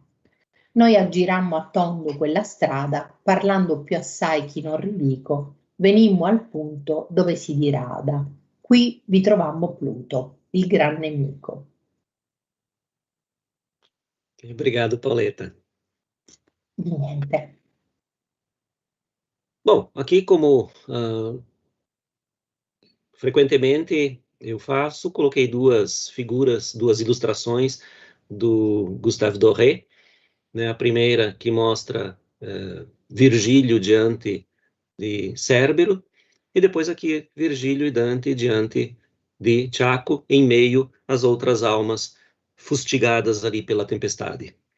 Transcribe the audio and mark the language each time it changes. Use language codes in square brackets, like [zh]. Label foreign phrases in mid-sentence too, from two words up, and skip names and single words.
[it] Noi aggirammo a tondo quella strada, parlando più assai chi non ridico, venimmo al punto dove si dirada. Qui vi trovammo Pluto, il gran nemico. [pt] Obrigado, Pauleta. [it] Niente. [pt] Bom, aqui como frequentemente eu faço, coloquei duas figuras, duas ilustrações do Gustave Doré, né? A primeira que mostra Virgílio diante de Cérbero, e depois aqui Virgílio e Dante diante de Chaco, em meio às outras almas fustigadas ali pela tempestade.